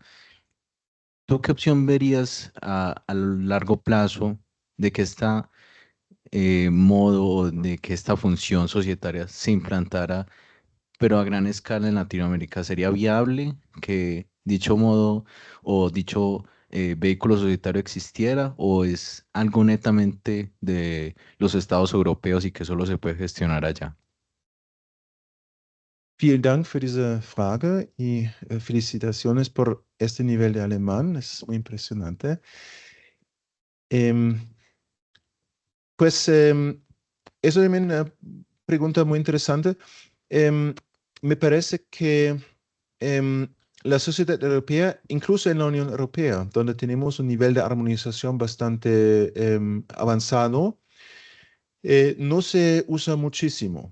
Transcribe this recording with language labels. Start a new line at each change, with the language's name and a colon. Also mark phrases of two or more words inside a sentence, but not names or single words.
Spanish: ¿Tú qué opción verías a largo plazo de que esta modo, de que esta función societaria se implantara, pero a gran escala en Latinoamérica? ¿Sería viable que dicho modo o dicho vehículo societario existiera, o es algo netamente de los estados europeos y que solo se puede gestionar allá?
German: Vielen Dank für diese Frage
Spanish: y felicitaciones por este nivel de alemán, es muy impresionante. Pues eso es una pregunta muy interesante. Me parece que la sociedad europea, incluso en la Unión Europea, donde tenemos un nivel de armonización bastante avanzado, no se usa muchísimo.